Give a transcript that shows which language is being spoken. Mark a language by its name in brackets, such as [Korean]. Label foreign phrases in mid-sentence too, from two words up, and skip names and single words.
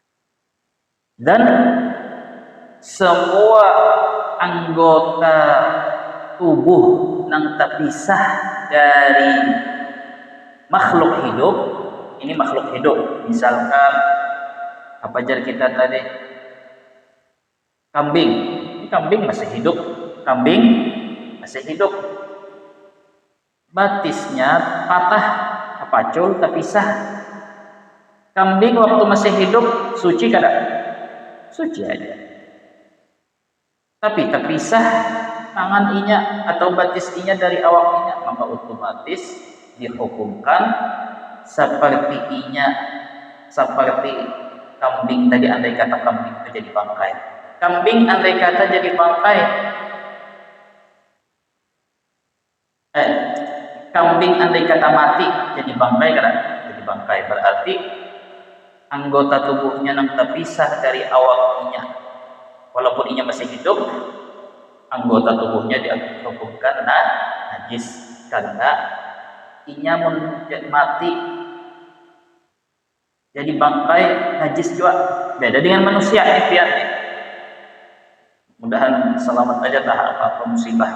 [Banjar] Dan semua anggota tubuh nang terpisah dari makhluk hidup. Ini makhluk hidup, misalkan apa ajar kita tadi, kambing. Ini kambing masih hidup, kambing masih hidup, batisnya patah, kepacul, terpisah. Kambing waktu masih hidup suci kada? Suci aja. Tapi terpisah tangan inya atau batis inya dari awak inya, maka otomatis dihukumkan seperti inya, seperti kambing tadi. Andai kata kambing itu jadi bangkai, kambing andai kata jadi bangkai, kambing andai kata mati jadi bangkai kan? Jadi bangkai berarti anggota tubuhnya yang terpisah dari awak inya, walaupun inya masih hidup, anggota tubuhnya dihukumkan najis karena inya mati jadi bangkai, najis juga. Beda dengan manusia ini piannya. Mudahan selamat aja tak apa-apa musibah.